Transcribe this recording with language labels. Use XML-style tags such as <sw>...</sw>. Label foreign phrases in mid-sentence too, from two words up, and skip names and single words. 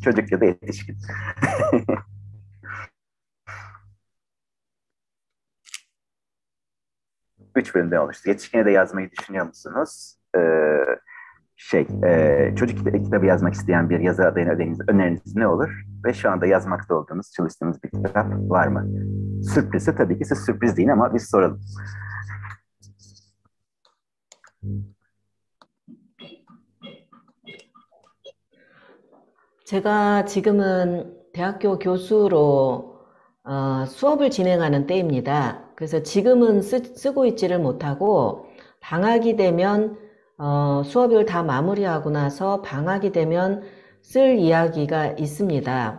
<tr>Çocuk ya da yetişkin. Üç bölümden oluştu. Yetişkine de yazmayı düşünüyor musunuz? Çocuk kitabı yazmak isteyen bir yazar adayına öneriniz ne olur? Ve şu anda yazmakta olduğunuz, çalıştığınız bir kitap var mı? Sürprizse tabii ki siz sürpriz deyin ama biz soralım.</tr> <ko>제가 지금은 대학교 교수로 수업을 진행하는 때입니다. 그래서 지금은 쓰고 있지를 못하고 방학이 되면 수업을 다 마무리하고 나서 방학이 되면 쓸 이야기가 있습니다.</ko>